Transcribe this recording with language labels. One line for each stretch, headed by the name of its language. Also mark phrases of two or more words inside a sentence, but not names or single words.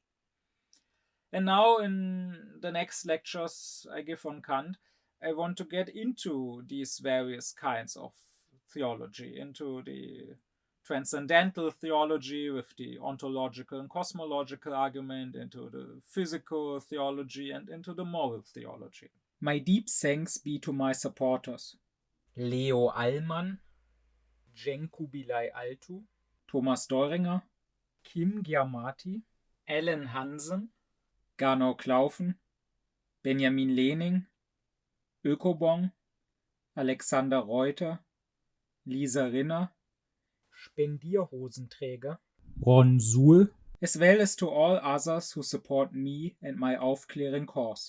English: And now in the next lectures I give on Kant, I want to get into these various kinds of theology, into the transcendental theology with the ontological and cosmological argument, into the physical theology, and into the moral theology. My deep thanks be to my supporters: Leo Allmann, Jen Kubilai Altu, Thomas Deuringer, Kim Giamatti, Ellen Hansen, Gernot Klaufen, Benjamin Lehning, Ökobong, Alexander Reuter, Lisa Rinner, Spendierhosenträger, Ron Suhl, as well as to all others who support me and my aufkläring cause.